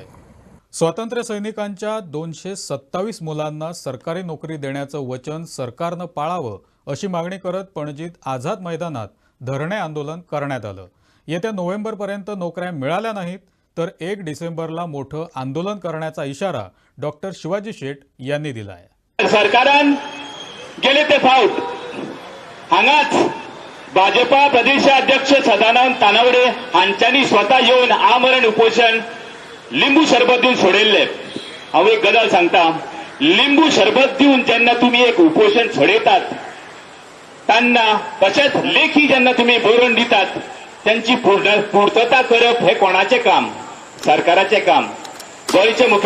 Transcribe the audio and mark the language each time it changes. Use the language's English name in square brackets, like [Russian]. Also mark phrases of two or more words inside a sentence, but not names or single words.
[Marathi] स्वातंत्र्य सैनिकांच्या 227 मुलांना सरकारी नोकरी देण्याचं वचन सरकारनं पाळावं अशी मागणी करत पणजीत आझाद मैदानात धरणे आंदोलन करण्यात आलं. येत्या नोव्हेंबरपर्यंत नोकऱ्या मिळाल्या नाहीत तर 1 डिसेंबरला मोठं आंदोलन करण्याचा इशारा डॉक्टर शिवाजी शेठ यांनी दिलाय. [Konkani] सरकारान गेले ते फावट हांगाच भाजपा प्रदेशाध्यक्ष सदानंद तानावडे हांच्यांनी स्वतः येऊन आमरण उपोषण लिंबू सरबत दिवन सोडयल्ले. हांव एक गजाल सांगता. लिंबू सरबत दिवन जेन्ना तुम्ही एक उपोषण सोडयतात तेन्ना तशेंच लेखी जेन्ना तुम्ही बरोवन दितात त्यांची पूर्तता करप हे कोणाचें काम? सरकाराचें काम.